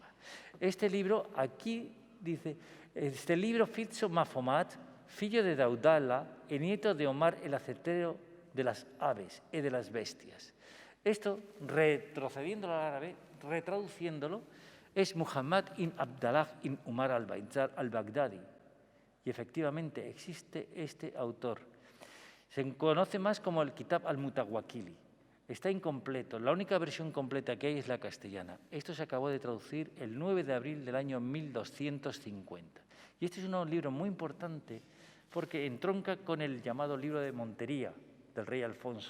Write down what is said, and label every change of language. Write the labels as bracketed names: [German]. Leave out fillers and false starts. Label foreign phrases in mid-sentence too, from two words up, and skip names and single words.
[Spanish] Este libro aquí dice, este libro Fitzo Mafomat, fillo de Daudala y nieto de Omar el acetero de las aves y de las bestias. Esto, retrocediéndolo al árabe, retraduciéndolo, es Muhammad ibn Abdallah ibn Umar al-Baitzar al-Baghdadi. Y efectivamente existe este autor. Se conoce más como el Kitab al-Mutawakili. Está incompleto. La única versión completa que hay es la castellana. Esto se acabó de traducir el 9 de abril del año 1250. Y este es un libro muy importante porque entronca con el llamado libro de Montería del rey Alfonso.